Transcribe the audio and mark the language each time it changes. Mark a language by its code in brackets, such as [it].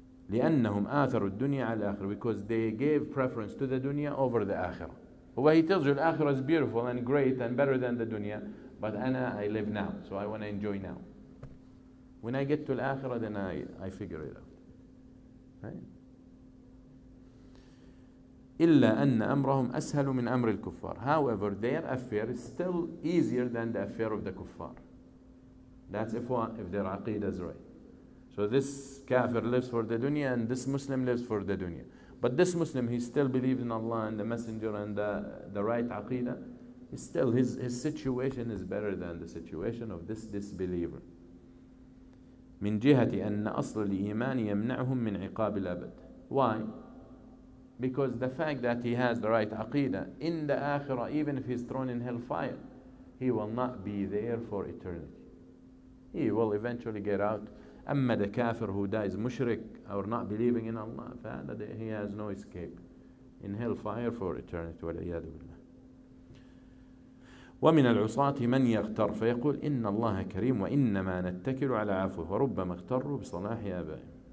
[ar] لأنهم آثروا الدنيا على الآخرة, [en] because they gave preference to the dunya over the akhirah. Well, he tells you the akhirah is beautiful and great and better than the dunya, but I live now, so I want to enjoy now. When I get to the akhirah, then I figure it out. Right? [ar] إلا أن أمرهم أسهل من أمر الكفار. [en] However, their affair is still easier than the affair of the kuffar. That's if their aqidah is right. So this kafir lives for the dunya and this Muslim lives for the dunya. But this Muslim, he still believes in Allah and the Messenger and the right aqidah. Still, his situation is better than the situation of this disbeliever. [ar] من جهة أن أصل الإيمان يمنعهم من عقاب الأبد. [en] Why? Because the fact that he has the right aqidah in the akhirah, even if he's thrown in hellfire, he will not be there for eternity. He will eventually get out. أما the kafir who dies mushrik or not believing in Allah, he has no escape in hellfire for eternity. [ar] والعياذ بالله. ومن العصاة من يغتر فيقول إن الله كريم وإنما نتكل على عفوه وربما اغتروا بصلاح آبائهم.